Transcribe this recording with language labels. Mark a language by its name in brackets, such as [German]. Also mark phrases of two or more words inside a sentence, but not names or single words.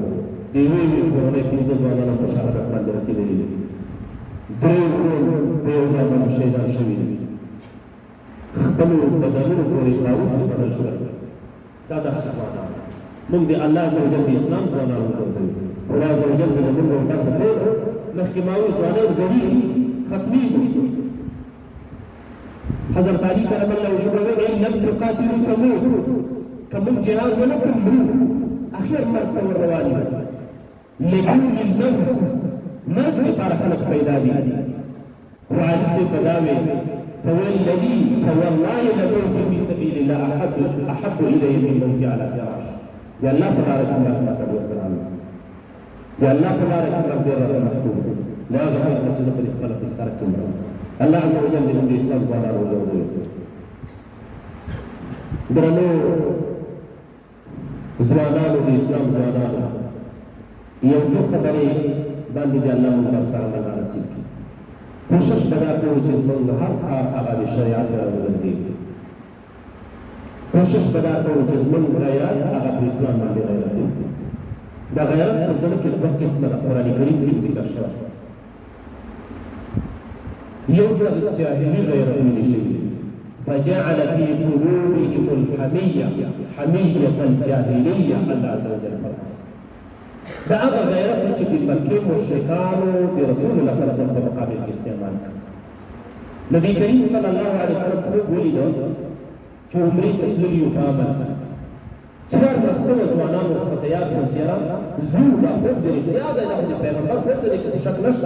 [Pashto] د یوې کورنۍ 15 ځوانانو په شهادت باندې رسېدلي دي، 3 ورور په یو ځای باندې شهیدان شوي دي، خپلو بدنونو پورې باروت بدل شول. دا داسې ځوانان موږ د الله [Arabic] عز وجل [Pashto] د اسلام ځوانان وګرځوي، خدای [Arabic] عز وجل [Pashto] به زموږ او تاسو ټول مخکې ما وویل ځوانان زړېږي ختمېږي. حضرت علي [Arabic] کرم الله وجهه [Pashto] ویل [Arabic] لم تقاتلوا تموت، [Pashto] که موږ جهاد ونه کړو مرو، اخر مرګ ته ور روان یو. [Arabic] لجول الموت، [Pashto] مرګ دپاره خلک پیدا دي. خو علي صاحب به دا ویل [Arabic] فوالذي فوالله لموت في سبيل الله احب الي من موت على فراش. [Pashto] یا الله په لاره کې مرګ راته ډېر ګران دی، یا الله په لاره کې مرګ ډېر راته محبوب دی. لا غیر چې زه په خپله بستره کې مرم. الله [Arabic] عز وجل [Pashto] دې موږ د اسلام ځوانان وژغوري. درنو ځوانانو، د اسلام ځوانانو، یو څو خبرې باندې دې الله موږ تاسو ته عمل نصیب کړي. کوشش به دا کوو چې زموږ هر کار هغه د شریعت سره وګرځېږي. کوشش به دا کوو چې زموږ غیرت هغه په اسلام باندې غیرت وي. دا غیرت په زړه کې دوه قسمه ده، قرآن کریم کې ذکر شوی. یو د جاهلي غیرتونه شي، [Arabic] فجعل في قلوبهم الحمية حمية الجاهلية. [Pashto] الله [Arabic] عز وجل [Pashto] فرمایي دا هغه غیرت چې د مکې مشرکانو د رسول الله [Arabic] صلی الله علیه وسلم [Pashto] په مقابل کې استعمال کړ. نبی کریم [Arabic] صلی الله علیه وسلم [Pashto] خوب ولیده چې عمرې ته تللي یو په امن. څوارلس سوه ځوانان ورته تیار شول چې یاره ځو، دا خوب د رښتیا دی، دا خو د پیغمبر خوب دی، کې شک نشته.